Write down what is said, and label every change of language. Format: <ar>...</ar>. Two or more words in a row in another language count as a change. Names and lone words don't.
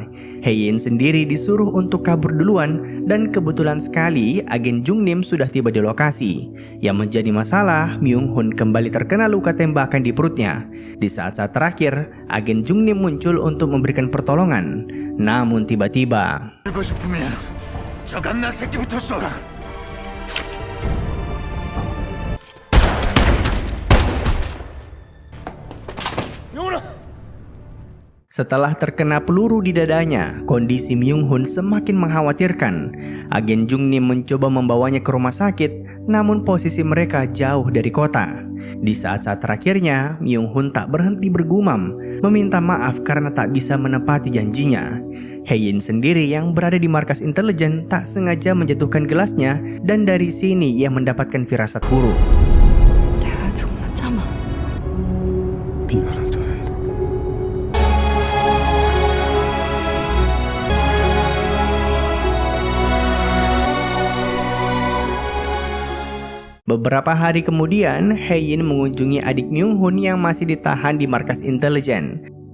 <id>Hae-in sendiri disuruh untuk kabur duluan dan kebetulan sekali agen Jung Nim sudah tiba di lokasi. Yang menjadi masalah, Myung Hun kembali terkena luka tembakan di perutnya. Di saat-saat terakhir, agen Jung Nim muncul untuk memberikan pertolongan. Namun tiba-tiba</id> <ko>알고 싶으면 저 갓나 새끼부터 쏘라. 영훈아!</ko> <id>setelah terkena peluru di dadanya, kondisi Myung Hun semakin mengkhawatirkan. Agen Jung Nim mencoba membawanya ke rumah sakit, namun posisi mereka jauh dari kota. Di saat-saat terakhirnya, Myung Hun tak berhenti bergumam, meminta maaf karena tak bisa menepati janjinya. Hae-in sendiri yang berada di markas intelijen tak sengaja menjatuhkan gelasnya dan dari sini ia mendapatkan firasat buruk.</id> <ko>내가 조금만 참아. 미안하다.</ko> <id>Beberapa hari kemudian, Hae-in mengunjungi adik Myung Hun yang masih ditahan di markas intelijen.</id>